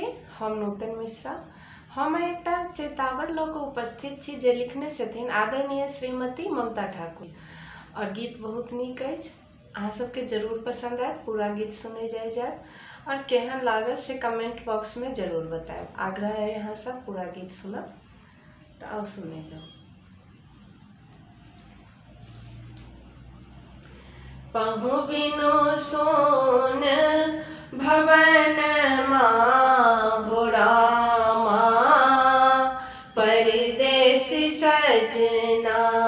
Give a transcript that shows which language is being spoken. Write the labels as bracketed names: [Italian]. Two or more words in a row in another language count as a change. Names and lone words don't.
[Maithili] हम नूतन मिश्रा हम एकटा चेतावर लऽ कऽ उपस्थित छी जे लिखने छथिन आदरणीय श्रीमती ममता ठाकुर। और गीत बहुत नीक अछि, अहाँ सबके जरूर पसंद आयत। पूरा गीत सुनै जाए और केहन लागल से कमेंट बॉक्स में जरूर बताएब। आग्रह है यहाँ सब पूरा गीत सुनब, तो आओ सुने जाओ। पहु बिनु सोन भवन हो रामा, परदेस सजना।